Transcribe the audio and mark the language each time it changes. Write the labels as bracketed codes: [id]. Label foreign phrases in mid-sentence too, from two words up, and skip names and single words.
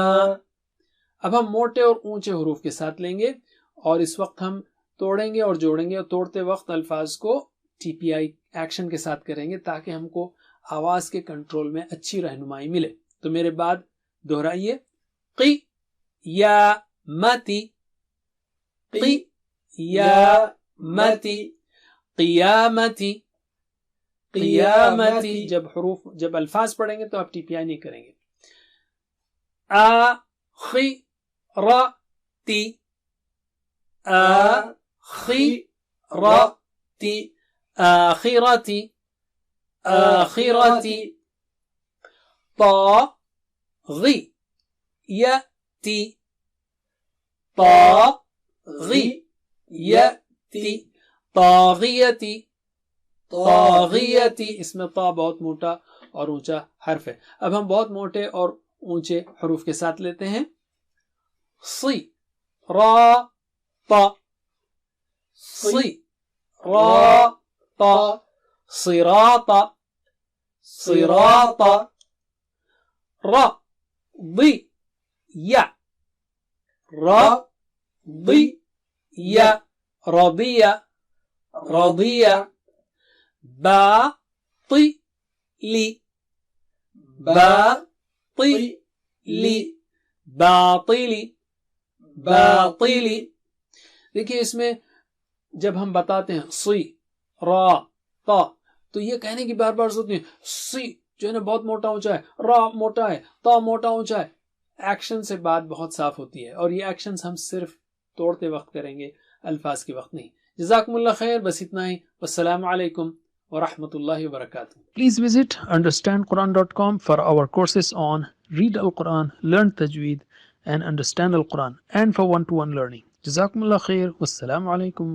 [ur] اب ہم موٹے اور اونچے حروف کے ساتھ لیں گے اور اس وقت ہم توڑیں گے اور جوڑیں گے, اور توڑتے وقت الفاظ کو [en] TPI action [ur] کے ساتھ کریں گے تاکہ ہم کو آواز کے کنٹرول میں اچھی رہنمائی ملے. تو میرے بعد دہرائیے. [ar] قی یا متی, قی یا متی, قیامتی, قیامتی. [ur] جب الفاظ پڑھیں گے تو آپ ٹی پی آئی نہیں کریں گے. [ar] آخرتی, آخرتی, آخرتی, آخرتی. طاغیتی, طاغیتی, طاغیتی, طاغیتی. [ur] اس میں طا بہت موٹا اور اونچا حرف ہے. اب ہم بہت موٹے اور اونچے حروف کے ساتھ لیتے ہیں. [ar] صی, را, طا, صی, را, طا, صراطا, صراطا. را, ضی, یا, را, ضی, یا, رضیہ, رضیہ. باطلی, باطلی, باطلی, باطلی. [ur] دیکھیے اس میں جب ہم بتاتے ہیں سی, را, تا, تو یہ کہنے کی بار بار ضرورت نہیں. سی جو ہے نا بہت موٹا اونچا ہے, را موٹا ہے, تا موٹا اونچا ہے. ایکشن سے بات بہت صاف ہوتی ہے, اور یہ ایکشنز ہم صرف توڑتے وقت کریں گے, الفاظ کے وقت نہیں. [ar] جزاکم اللہ خیر. [ur] بس اتنا ہی. [ar] والسلام علیکم ورحمۃ اللہ وبرکاتہ. [en] Please visit understandquran.com for our courses on Read [ar] Al-Quran, [en] Learn Tajweed and Understand Al-Quran, and for one-to-one learning. [ar] جزاکم اللہ خیر. والسلام علیکم.